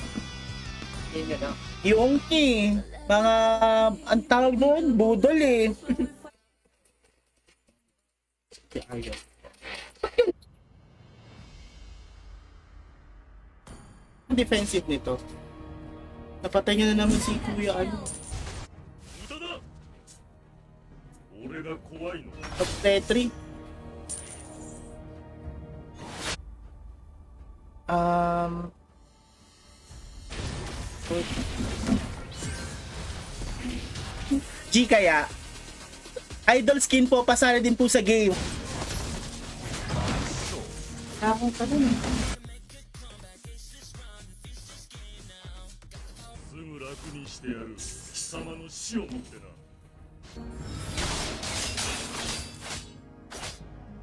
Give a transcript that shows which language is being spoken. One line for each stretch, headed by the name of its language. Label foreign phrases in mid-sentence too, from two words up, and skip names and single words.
Filipino: Yung mga, ang tawag doon, budol eh. Ayaw. Ang defensive nito. Napatay niya na naman si Kuya ano.
Japanese: 無駄だ俺が怖いの
Filipino: Top Petri. G kaya.
English: Idol skin
Filipino: po, pasara din po sa game. Ako pa dun.
Japanese: すぐ楽にしてやる貴様の死をもってな